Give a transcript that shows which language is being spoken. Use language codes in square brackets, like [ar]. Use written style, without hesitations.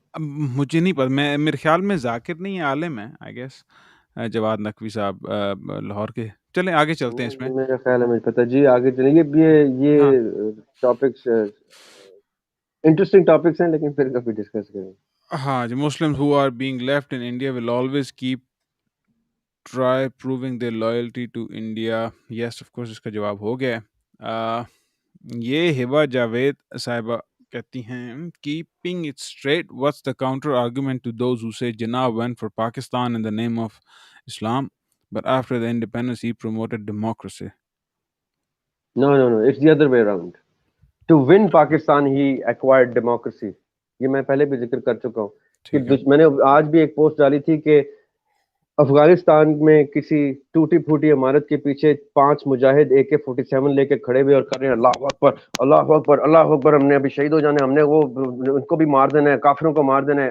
[ur] اب مجھے نہیں پتا، میں میرے خیال میں ذاکر نہیں ہے، عالم ہے [en] I guess, [ur] جواد نقوی صاحب لاہور کے. چلیں آگے چلتے ہیں اس میں. میرا خیال ہے مجھے پتا. جی آگے چلیں. ہاں یہ ٹاپکس انٹرسٹنگ ٹاپکس ہیں، لیکن پھر کبھی ڈسکس کریں. ہاں جی، [en] Muslim who are being left in India will always keep try proving their loyalty to India. Yes of course، [ur] اس کا جواب ہو گیا ہے. یہ ہبا جاوید صاحبہ کہتی ہیں [en] keeping it straight, what's the counter argument to those who say Jinnah went for Pakistan in the name of Islam, but after the independence he promoted democracy. No, it's the other way around. To win Pakistan he acquired democracy. [ur] یہ میں پہلے بھی ذکر کر چکا ہوں ٹھیک ہے. کہ میں نے آج بھی ایک پوسٹ ڈالی تھی کہ افغانستان میں کسی ٹوٹی پھوٹی عمارت کے پیچھے 5 مجاہد AK-47 لے کے کھڑے ہوئے اور کر رہے ہیں اللہ اکبر اللہ اکبر اللہ اکبر، ہم نے ابھی شہید ہو جانا ہے، ہم نے وہ ان کو بھی مار دینا ہے، کافروں کو مار دینا ہے.